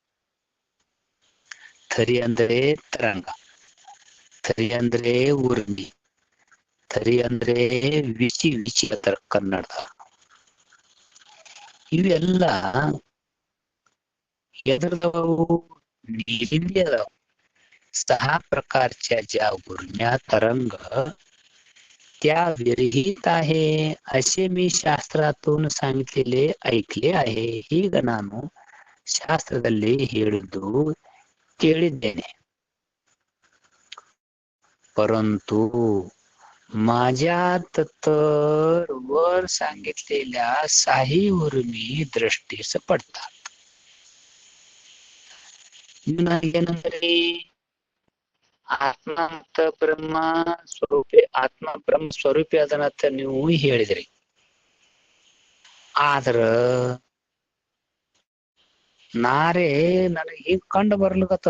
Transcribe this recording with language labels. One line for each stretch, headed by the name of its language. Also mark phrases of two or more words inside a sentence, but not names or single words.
Kannada: ಥರಿ ಅಂದ್ರೆ ತರಂಗ, ಥರಿ ಅಂದ್ರೆ ಉರ್ಮಿ, ಥರಿ ಅಂದ್ರೆ ವಿಚಿ, ವಿಚಿ ಅಂತಾರ ಕನ್ನಡ. ಇವೆಲ್ಲ ಎದ್ರದವು ನೀರಿಂದಿ ಅದಾವ.
Marathi: 6 प्रकारच्या ज्या उर्म्या तरंग त्या विरहित आहे असे मी ಶಾಸ್ತ್ರಾತೂನ್ सांगितलेले ऐकले आहे.
Kannada: ಈಗ ನಾನು ಶಾಸ್ತ್ರದಲ್ಲಿ ಹೇಳಿದ್ದು ಕೇಳಿದ್ದೇನೆ.
Marathi: परंतु माझ्यात तर वर सांगितलेल्या 6 उर्मी दृष्टीस पडतात.
Kannada: ನನಗೇನಂದ್ರಿ ಆತ್ಮ ಅಂತ ಬ್ರಹ್ಮ ಸ್ವರೂಪಿ, ಆತ್ಮ ಬ್ರಹ್ಮ ಸ್ವರೂಪಿ ಅದನ್ನಂತ ನೀವು ಹೇಳಿದ್ರಿ. ಆದ್ರ ನಾರೇ ನನಗೆ ಹಿಂಗ್ ಕಂಡು ಬರ್ಲಿಕತ್ತದ.